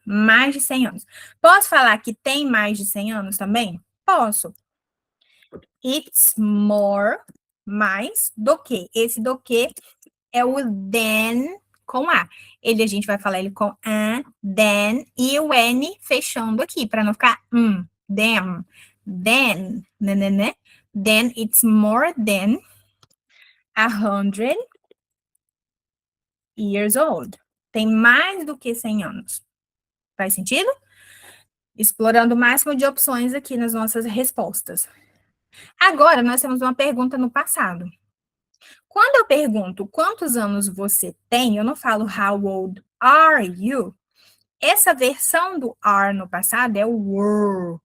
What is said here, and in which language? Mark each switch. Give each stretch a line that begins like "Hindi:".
Portuguese: Mais de 100 anos. Posso falar que tem mais de 100 anos também? Posso.
English: It's more,
Portuguese: mais do que. Esse do que é o than com A. Ele a gente vai falar ele com a, then e o N fechando aqui, para não ficar them. Né?
English: Then it's more than 100 years old.
Portuguese: Tem mais do que 100 anos. Faz sentido? Explorando o máximo de opções aqui nas nossas respostas. Agora, nós temos uma pergunta no passado. Quando eu pergunto quantos anos você tem, eu não falo
English: how old are you?
Portuguese: Essa versão do are no passado é o were.